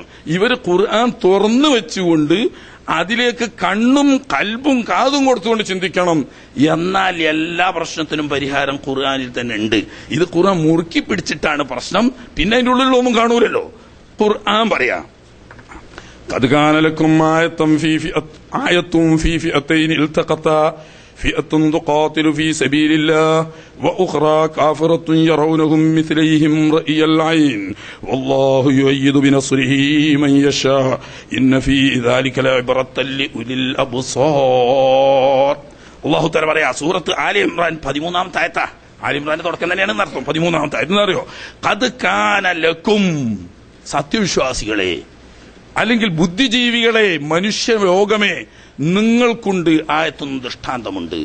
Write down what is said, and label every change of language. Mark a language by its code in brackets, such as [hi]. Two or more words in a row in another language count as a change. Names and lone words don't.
[ml] ഇവര് ഖുർആൻ തുറന്നു വെച്ചുകൊണ്ട് അതിലേക്ക് കണ്ണും കൽബും കാതും കൊടുത്തുകൊണ്ട് ചിന്തിക്കണം. എന്നാൽ എല്ലാ പ്രശ്നത്തിനും പരിഹാരം ഖുർആനിൽ തന്നെ ഉണ്ട്. ഇത് ഖുർആൻ മുറുക്കി പിടിച്ചിട്ടാണ് പ്രശ്നം. പിന്നെ അതിന്റെ ഉള്ളിലൊന്നും കാണൂലല്ലോ. ഖുർആൻ പറയാ [ar] قد كان لكم آية في فئتين التقتا فئة تقاتل في سبيل الله وأخرى كافرة يرونهم مثليهم رأي العين والله يؤيد بنصره من يشاء إن في ذلك لعبرة لأولي الأبصار. [ml] അല്ലാഹു തആല പറയാ സൂറത്ത് ആലി ഇംറാൻ 13-ാമത്തെ ആയത്താ. ആലി ഇംറാന്റെ തുടക്കം തന്നെയാണ് അർത്ഥം. 13-ാമത്തെ ആയത്ത് എന്നറിയോ? [ar] قد كان لكم, [ml] സത്യവിശ്വാസികളെ അല്ലെങ്കിൽ ബുദ്ധിജീവികളെ, മനുഷ്യലോകമേ, നിങ്ങൾക്കുണ്ട് ആയത്തും ദൃഷ്ടാന്തമുണ്ട്.